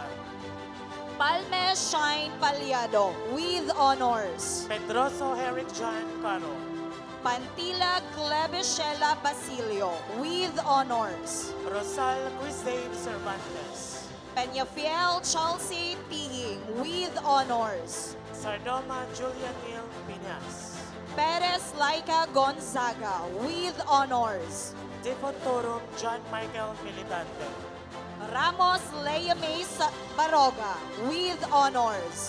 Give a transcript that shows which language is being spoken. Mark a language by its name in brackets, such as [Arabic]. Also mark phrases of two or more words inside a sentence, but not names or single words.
[English] Palme Shine Palyado with honors. Pedroso Herrick John Caro. Pantila Clebishela Basilio with honors. Rosal Crisdave Cervantes. Peñafiel Chelsea Tihing with honors. Sardoma Julian Neal Piñas. Perez Laika Gonzaga with honors. Defontorum John Michael Militante. Ramos Lea Mays Baroga with honors.